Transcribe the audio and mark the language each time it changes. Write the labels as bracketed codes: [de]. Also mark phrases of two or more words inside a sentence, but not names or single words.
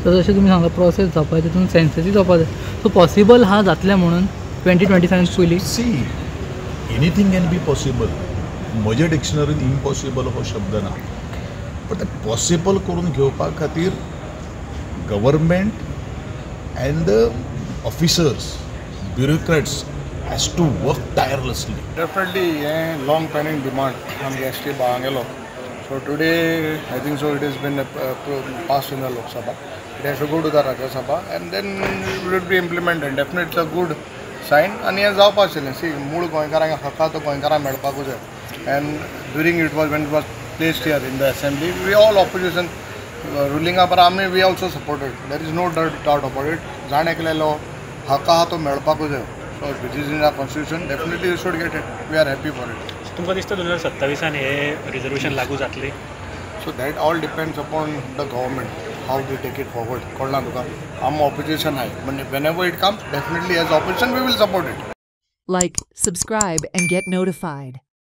[kok] तर जशें तुमी सांगला प्रोसेस जावपा तितून सेन्ससय जावपा जाय. सो पॉसिबल हा जातलें म्हणून 2027 पयलीं? [en] see anything can be possible. [kok] म्हज्या डिक्शनरीन इम्पॉसिबल हो शब्द ना, बट ते पॉसिबल करून घेवपा खातीर [en] government and the officers, bureaucrats has to work tirelessly. Definitely, long pending demand on the ST Bangalo. So today, I think so. It has been passed in the Lok Sabha. It has to go to the Rajya Sabha, and then it will be implemented. Definitely, it's a good sign. And here, [kok] जावपा आशिल्लें. See, मूळ गोंयकारांक हक्कां तो गोंयकारांक मेळपाकूच जाय. [en] And during it was when it was placed here in the assembly, we all opposition ruling up, we also supported. There is no doubt about it. [kok] जाण एकलेलो हक्क आहा तो मेळपाकूच जाय. [en] So which is in our constitution, definitely we should get it. We are happy for it. [kok] तुमकां दिसता 2027 हे रिजर्वेशन लागू जातली? [en] So that all depends upon the government, how they take it forward. [kok] कळना तुका. आम opposition आहे. [en] Whenever it comes, definitely as opposition we will support it. Like, subscribe and get notified.